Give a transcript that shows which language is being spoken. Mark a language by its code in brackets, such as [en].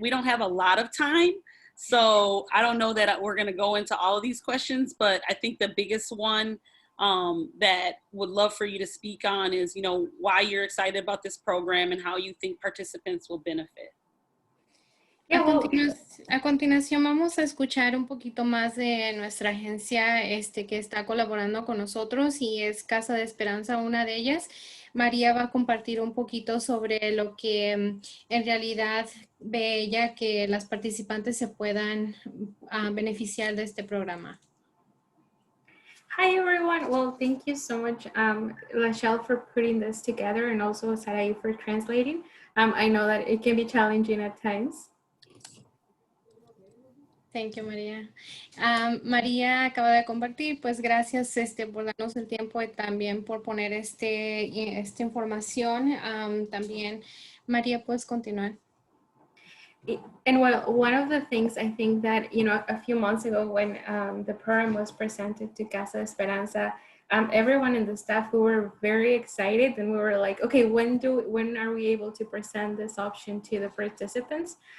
[en] We don't have a lot of time, so I don't know that we're going to go into all of these questions, but I think the biggest one that would love for you to speak on is, why you're excited about this program and how you think participants will benefit. [es] A continuación vamos a escuchar un poquito más de nuestra agencia que está colaborando con nosotros y es Casa de Esperanza, una de ellas. María va a compartir un poquito sobre lo que en realidad ve ella que las participantes se puedan beneficiar de este programa. [en] Hi everyone. Well, thank you so much, Lachelle, for putting this together, and also Sarai for translating. I know that it can be challenging at times. Thank you, María. [es] María acaba de compartir, pues gracias por darnos el tiempo y también por poner esta información. También, María, puedes continuar. [en] And well, one of the things I think that, a few months ago when the program was presented to Casa Esperanza, everyone in the staff, we were very excited and we were like, okay, when are we able to present this option to the participants?